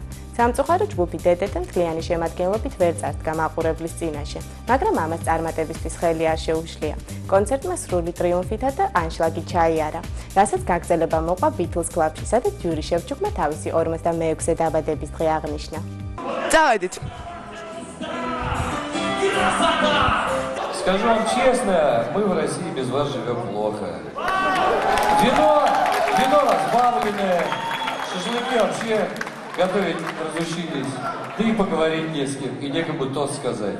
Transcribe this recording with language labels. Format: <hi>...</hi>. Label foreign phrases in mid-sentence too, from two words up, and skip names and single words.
<ka>სამწუხარო ჯგუფი დედეთთან მთლიანი შემადგენლობით ვერ წარდგა მაყურებლის წინაშე, მაგრამ ამას წარმატებისთვის ხელი არ შეუშლია. კონცერტმა სრული ტრიუმფითა და ანშლაგი ჩაიარა, რასაც გაგრძელება მოყვა Beatles Club-ში, სადაც იური შევჩუკმა თავისი 46-ე დაბადების დღე აღნიშნა.</ka> <ru>Давайте. Скажу вам честно, мы в России без вас живем плохо. Вино разбавленное, шашлыки вообще готовить разучились, да и поговорить не с кем, и некому тост сказать.</ru>